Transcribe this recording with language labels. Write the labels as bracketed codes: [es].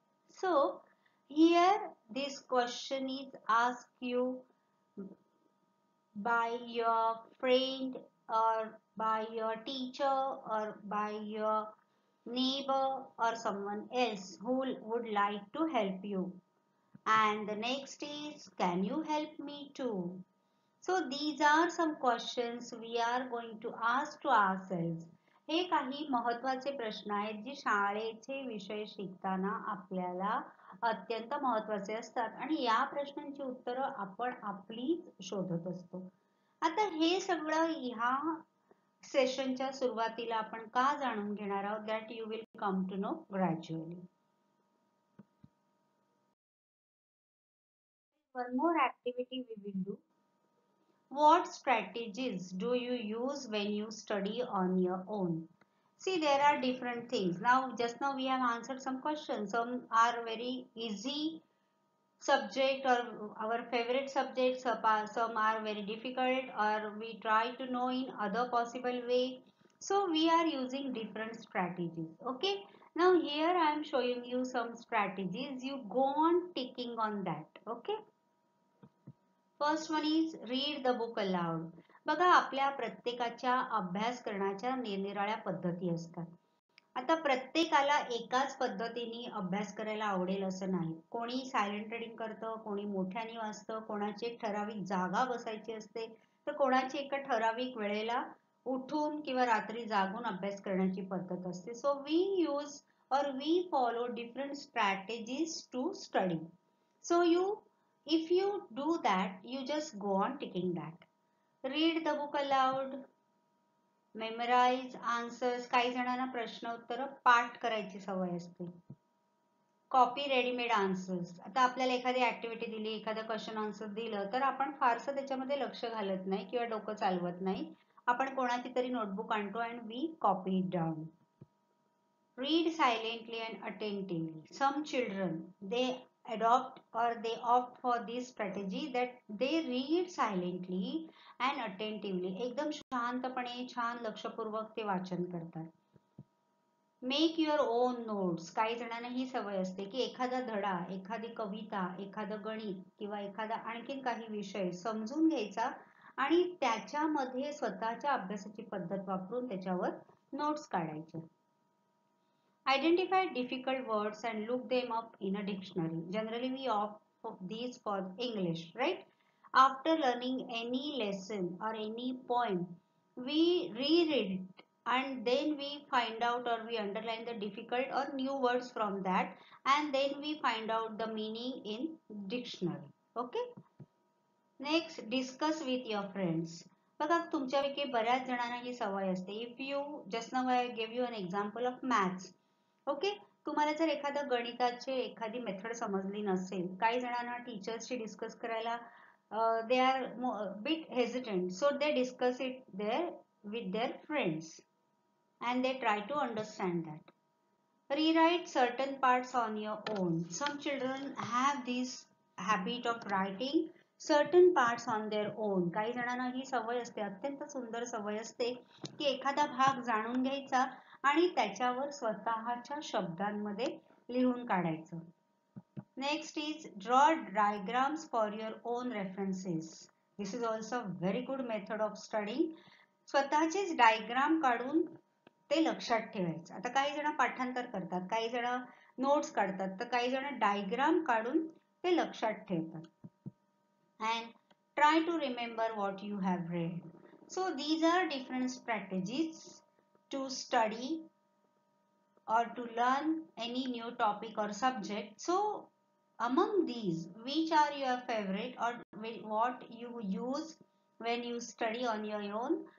[en] So here this question is asked you by your friend or by your teacher or by your neighbor or someone else who would like to help you. And the next is, can you help me too? So these are some questions we are going to ask to ourselves. [mr] हे काही महत्त्वाचे प्रश्न आहेत जे शाळेचे विषय शिकताना आपल्याला अत्यंत महत्त्वाचे असतात आणि या प्रश्नांची उत्तरं आपण आपलीच शोधत असतो. आता हे सगळं ह्या सेशनच्या सुरुवातीला आपण का जाणून घेणार आहोत, [en] That you will come to know gradually. One more activity we will do. What strategies do you use when you study on your own? See, there are different things. Just now we have answered some questions. Some are very easy subject or our favorite subjects. Some are very difficult or we try to know in other possible way. So we are using different strategies. Okay. Now here I am showing you some strategies. You go on ticking on that. Okay. First one is read the book aloud. [mr] बघा, आपल्या प्रत्येकाच्या अभ्यास करण्याच्या निरनिराळ्या पद्धती असतात. आता प्रत्येकाला एकाच पद्धतीने अभ्यास करायला आवडेल असं नाही. कोणी सायलेंट रीडिंग करतं, कोणी मोठ्याने वाचतं, कोणाची एक ठराविक जागा बसायची असते, तर कोणाची एका ठराविक वेळेला उठून किंवा रात्री जागून अभ्यास करण्याची पद्धत असते. [en] So we use or we follow different strategies to study. So if you do that, you just go on ticking that. Read the book aloud, memorize answers. [mr] काही जणांना प्रश्न उत्तर पाठ करायची सवय असते. [en] Copy readymade answers. [mr] आता आपल्याला एखादी ऍक्टिव्हिटी दिली, एखादं क्वेश्चन आन्सर दिलं तर आपण फारसं त्याच्यामध्ये लक्ष घालत नाही किंवा डोकं चालवत नाही. आपण कोणाची तरी नोटबुक आणतो [en] And we copy it down. Read silently and attentively. Some children, they adopt or they opt for this strategy that they read silently and attentively. [mr] एकदम शांतपणे छान लक्षपूर्वक ते वाचन करतात. [en] Make your own notes. [mr] काही जणांना ही सवय असते की एखादा धडा, एखादी कविता, एखादं गणित किंवा एखादा आणखीन काही विषय समजून घ्यायचा आणि त्याच्यामध्ये स्वतःच्या अभ्यासाची पद्धत वापरून त्याच्यावर नोट्स काढायचे. [en] Identify difficult words and look them up in a dictionary. Generally, we opt for these for English, right? After learning any lesson or any poem, we reread it and then we find out or we underline the difficult or new words from that, and then we find out the meaning in dictionary. Okay? Next, discuss with your friends. [mr] बघा तुमच्यापैकी बऱ्याच जणांना ही सवय असते. [en] If you just now I gave you an example of maths. [mr] Okay, तुम्हाला जर एखाद्या गणिताचे एखादी मेथड समजली नसेल, काही जणांना टीचर्सशी डिस्कस करायला [en] They are bit hesitant, so they discuss it there with their friends and they try to understand that. Rewrite certain parts on your own. Some children have this habit of writing certain parts on their own. [mr] काही जणांना ही सवय असते, अत्यंत सुंदर सवय असते की एखादा भाग जाणून घ्यायचा आणि त्याच्यावर स्वतःच्या शब्दांमध्ये लिहून काढायचं. [en] Next is draw diagrams for your own references. This is also very good method of studying. [mr] स्वतःचेच डायग्राम काढून ते लक्षात ठेवायचं. आता काही जण पाठांतर करतात, काही जण नोट्स काढतात, तर काही जण डायग्राम काढून ते लक्षात ठेवतात. [en] And try to remember what you have read. So these are different strategies to study or to learn any new topic or subject. So among these, which are your favorite or what you use when you study on your own?